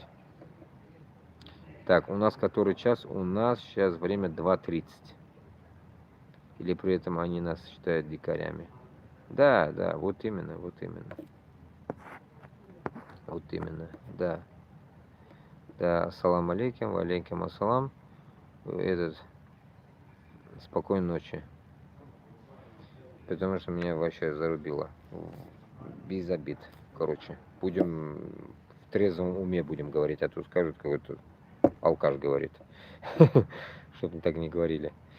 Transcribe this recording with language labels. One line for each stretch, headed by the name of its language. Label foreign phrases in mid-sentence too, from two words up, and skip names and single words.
Russian: Так, у нас который час? У нас сейчас время 2:30. Или при этом они нас считают дикарями? Да, вот именно. Вот именно, да. Да,
Arabic: السلام عليكم، وعليكم السلام.
Russian: Спокойной ночи. Потому что меня вообще зарубило. Без обид. Короче, будем в трезвом уме будем говорить, а то скажут, какой-то алкаш говорит. Чтобы так не говорили.